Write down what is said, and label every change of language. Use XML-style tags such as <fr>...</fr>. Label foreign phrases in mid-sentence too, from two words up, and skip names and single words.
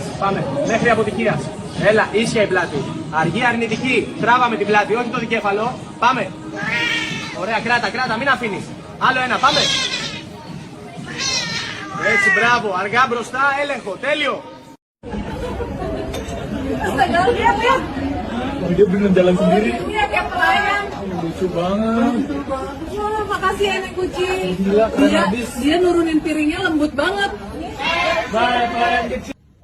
<el>Πάμε. Μέχρι αποτυχίας. Έλα, ίσια η πλάτη. Αργή, αρνητική. Τράβαμε την πλάτη, όχι το δικέφαλο. Πάμε. Ωραία, κράτα, μην αφήνεις. Άλλο ένα, πάμε. Έτσι, μπράβο. Αργά μπροστά, έλεγχο. Τέλειο.</el> <id>Astaga, lihat. Dia bener jalan sendiri. Iya, kayak pelayan. Lucu banget. Wah, makasih ya, Nek Kucing. Gila, keren Dia, habis. dia nurunin piringnya lembut banget. Bye, pelayan kecil.</id>